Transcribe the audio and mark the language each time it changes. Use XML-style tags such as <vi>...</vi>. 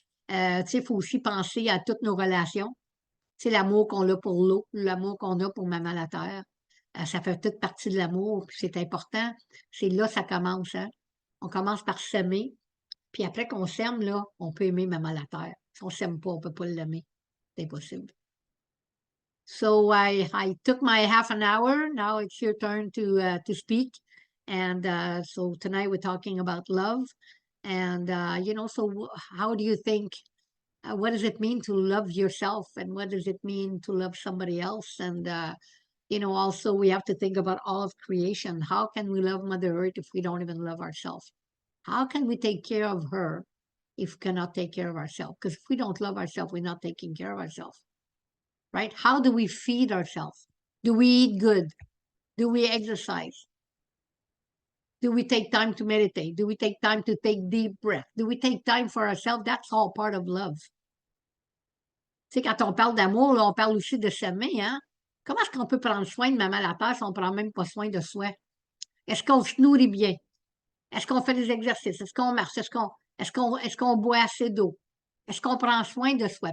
<fr>Tu sais, il faut aussi penser à toutes nos relations. C'est l'amour qu'on a pour l'eau, l'amour qu'on a pour Maman la Terre. Ça fait toute partie de l'amour, puis c'est important. C'est là que ça commence, hein? On commence par s'aimer, puis après qu'on s'aime, là, on peut aimer Maman la Terre. Si on ne s'aime pas, on ne peut pas l'aimer. C'est impossible.</fr> <en>So I took my half an hour. Now it's your turn to speak. And so tonight we're talking about love. And, so how do you think, what does it mean to love yourself? And what does it mean to love somebody else? And, also we have to think about all of creation. How can we love Mother Earth if we don't even love ourselves? How can we take care of her if we cannot take care of ourselves? Because if we don't love ourselves, we're not taking care of ourselves. Right? How do we feed ourselves? Do we eat good? Do we exercise? Do we take time to meditate? Do we take time to take deep breath? Do we take time for ourselves? That's all part of love.</en> <fr>Tu sais, quand on parle d'amour, là, on parle aussi de s'aimer, hein? Comment est-ce qu'on peut prendre soin de Maman la Terre si on ne prend même pas soin de soi? Est-ce qu'on se nourrit bien? Est-ce qu'on fait des exercices? Est-ce qu'on marche? Est-ce qu'on boit assez d'eau? Est-ce qu'on prend soin de soi?</fr>